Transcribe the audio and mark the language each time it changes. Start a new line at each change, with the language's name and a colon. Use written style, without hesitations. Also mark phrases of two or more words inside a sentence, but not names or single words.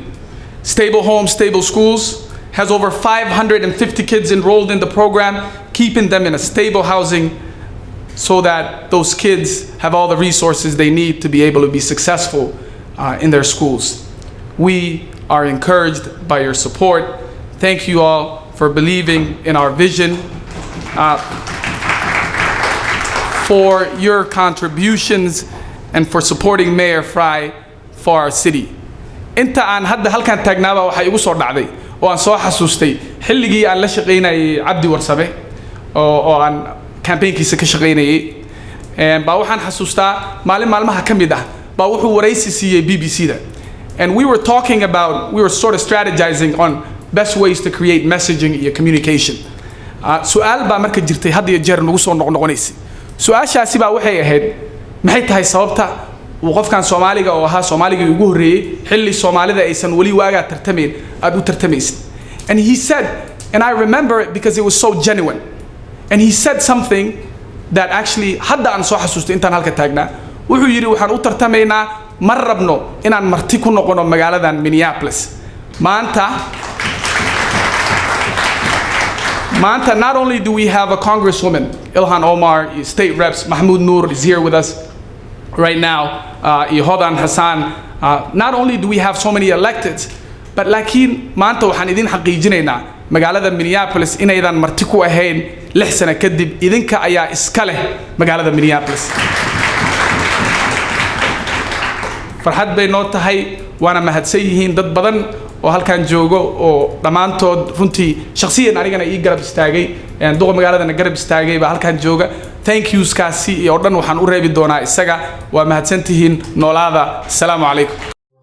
English: Stable Homes, Stable Schools has over 550 kids enrolled in the program, keeping them in a stable housing so that those kids have all the resources they need to be able to be successful in their schools. We are encouraged by your support. Thank you all for believing in our vision, for your contributions, and for supporting Mayor Frey for our city.
Somali: Inta aan hadda halkan taagnaaba waxay igu soo dhacday oo aan soo xasuustay xilligii aan la shaqeynayay Abdi warsabe oo aan campaignkiisa ka shaqeynayay baa waxaan xasuustaa maalmaha ka mid ah baa wuxuu waraysi siiyay BBC-da
English: and we were talking about we were sort of strategizing on best ways to create messaging and communication su'aal
Somali: baa marka jirtay had iyo jeer nagu soo noqonaysay su'aashaasi baa waxay ahayd maxay tahay sababta uu qofkan Soomaaliga oo ahaa Soomaaliga ugu horeeyay xilli Soomaalida aysan wali waaga tartameen aad u tartamaysid
English: and he said and I remember it because it was so genuine and he said something that actually
Somali: hadda aan soo xasuusto intaan halka taagnaa wuxuu yiri waxaan u tartamaynaa mar rabno inaan marti ku noqono magaaladan Minneapolis maanta
English: not only do we have a congresswoman Ilhan Omar, state reps Mahmoud Noor is here with us right now Hodan Hassan not only do we have so many electeds but
Somali: laakiin maanta waxaan idin xaqiijinaynaa magaalada Minneapolis inaydan marti ku ahayn 6 sano kadib idinka ayaa iska leh magaalada Minneapolis farxad bay noo tahay waana mahadsan yihiin dad badan oo halkan joogo oo dhamaantood runtii shakhsiyan anigana ii garab istaagay duqa magaaladana garab istaagay baa halkan jooga
English: thank yous
Somali: kaasi iyo dhan waxaan u reebi doonaa isaga waa mahadsantihiin noolaada assalaamu calaykum